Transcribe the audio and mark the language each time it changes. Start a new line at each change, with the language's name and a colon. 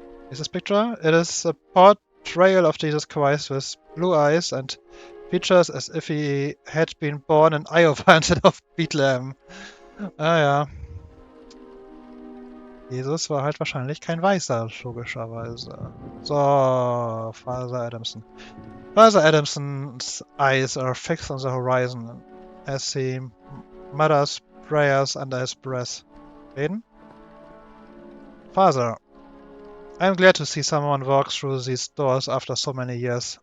English: Is this picture? It is a portrayal of Jesus Christ with blue eyes and features as if he had been born in Iowa instead of Bethlehem. Ah ja.
German: Jesus war halt wahrscheinlich kein Weißer, logischerweise.
English: So, Father Adamson. Father Adamson's eyes are fixed on the horizon as he mutters prayers under his breath. Reden? Father, I'm glad to see someone walk through these doors after so many years.